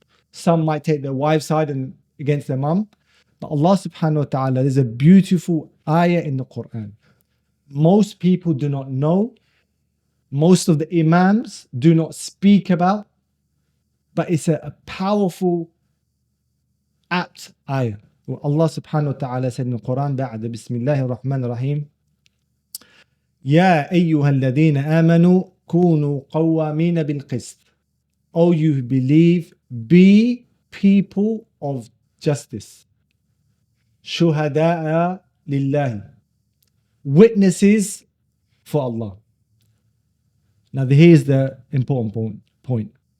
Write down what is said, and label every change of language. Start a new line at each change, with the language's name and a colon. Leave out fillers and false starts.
English: Some might take their wife's side and against their mum. But Allah subhanahu wa ta'ala, there's a beautiful ayah in the Quran. Most people do not know. Most of the imams do not speak about. But it's a powerful, apt ayah.
Arabic: Allah subhanahu wa ta'ala said in the Quran, بعد بسم الله الرحمن الرحيم يا أيها الذين آمنوا كونوا قوامين بالقسط.
English: O you who believe, be people of justice. شهداء لله. Witnesses for Allah. Now here's the important point.